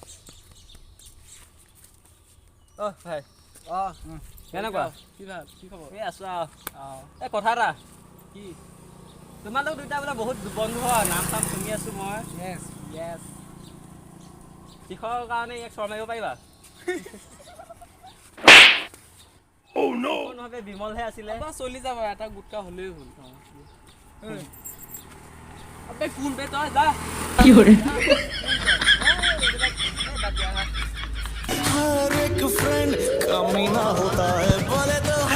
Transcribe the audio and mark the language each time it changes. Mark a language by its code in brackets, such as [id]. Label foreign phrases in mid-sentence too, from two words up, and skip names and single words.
[as] ভাই কেনেকুৱা কি ভাল কি খবৰ এই আছোঁ এই কথা এটা কি তোমালোক দুটা বোলে বহুত বন্ধু হয় নাম চাম শুনি আছোঁ মই য়েছ কিহৰ কাৰণে ইয়াক চৰ মাৰিব পাৰিবা নহ'লে বিমলহে আছিলে চলি যাব এটা গুটকা হ'লেই হ'ল কোন বে তই যা কি কৰে [hi] हर एक फ्रेंड कमीना होता है बोले तो